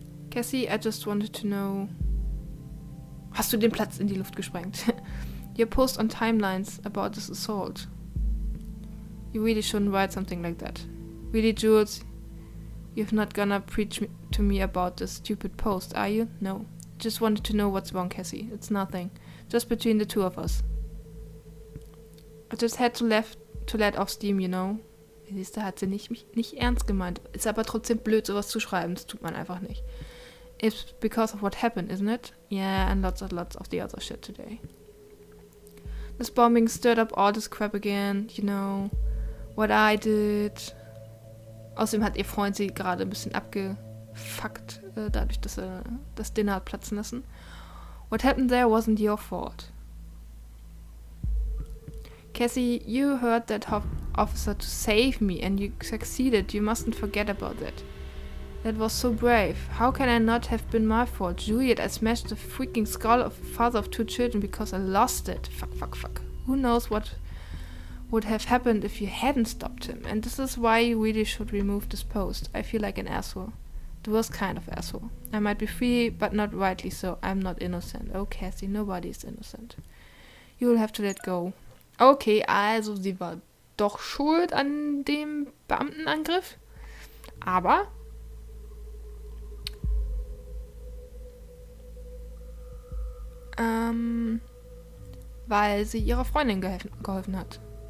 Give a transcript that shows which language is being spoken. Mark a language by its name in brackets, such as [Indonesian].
[English] Cassie, I just wanted to know... [German] Hast du den Platz in die Luft gesprengt? [English] Your post on timelines about this assault. You really shouldn't write something like that. Really, Jules? You're not gonna preach to me about this stupid post, are you? No. Just wanted to know what's wrong, Cassie. It's nothing. Just between the two of us. I just had to let off steam, you know. [German] Siehst du, hat sie nicht ernst gemeint. Ist aber trotzdem blöd, sowas zu schreiben. Das tut man einfach nicht. [English] It's because of what happened, isn't it? Yeah, and lots of the other shit today. This bombing stirred up all this crap again, you know. What I did. [German] Außerdem hat ihr Freund sie gerade ein bisschen abgefuckt, dadurch, dass er das Dinner hat platzen lassen. [English] What happened there wasn't your fault. Cassie, you heard that officer to save me and you succeeded. You mustn't forget about that. That was so brave. How can I not have been my fault? Juliet, I smashed the freaking skull of the father of 2 children because I lost it. Fuck. Who knows what would have happened if you hadn't stopped him. And this is why you really should remove this post. I feel like an asshole. The worst kind of asshole. I might be free, but not rightly so. I'm not innocent. Oh, Cassie, nobody is innocent. You will have to let go. [German] Okay, also sie war doch schuld an dem Beamtenangriff. Aber weil sie ihrer Freundin geholfen hat.